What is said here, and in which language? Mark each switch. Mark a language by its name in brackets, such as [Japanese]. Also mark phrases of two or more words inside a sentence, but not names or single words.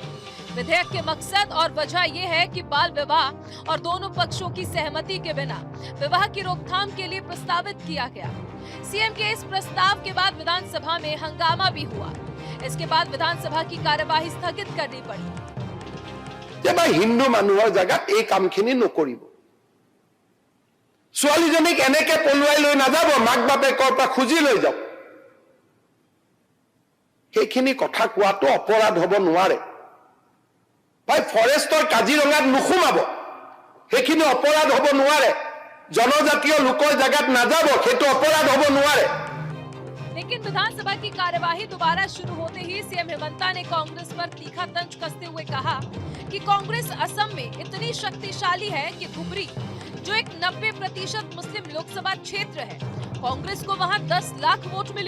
[Hindi] विधेयक के मकसद और वजह यह है कि बाल विवाह और दोनों पक्षों की सहमति के बिना विवाह की रोकथाम के लिए प्रस्तावित किया गया। सीएम के इस प्रस्ताव के बाद विधानसभा में हंगामा भी हुआ। इसके बाद विधानसभा की कार्यवाही स्थगित करनी पड़ी। [Assamese] जब हिंदू মানুহৰ জায়গাত এই কামখিনি নকৰিব, ছোৱালীজনীক এনেকে পলুৱাই লৈ নাযাব, মাক বাপেকৰ পৰা খুজি লৈ যাওক। সেইখিনি কথা কোৱাটো অপৰাধ হ'ব নোৱাৰে। ভাই ফৰেষ্টৰ কাজিৰঙাত নুসুমাব, সেইখিনি অপৰাধ হ'ব নোৱাৰে। জনজাতীয় লোকৰ জায়গাত নাযাব, সেইটো অপৰাধ হ'ব নোৱাৰে। [Hindi] लेकिन विधानसभा की कार्यवाही दोबारा शुरू होते ही सीएम हिमंता ने कांग्रेस पर तीखा तंज कसते हुए कहा कि कांग्रेस असम में इतनी शक्तिशाली है कि धुबरी, जो एक 90% मुस्लिम लोकसभा क्षेत्र है, कांग्रेस को वहां 10 लाख वोट मिले।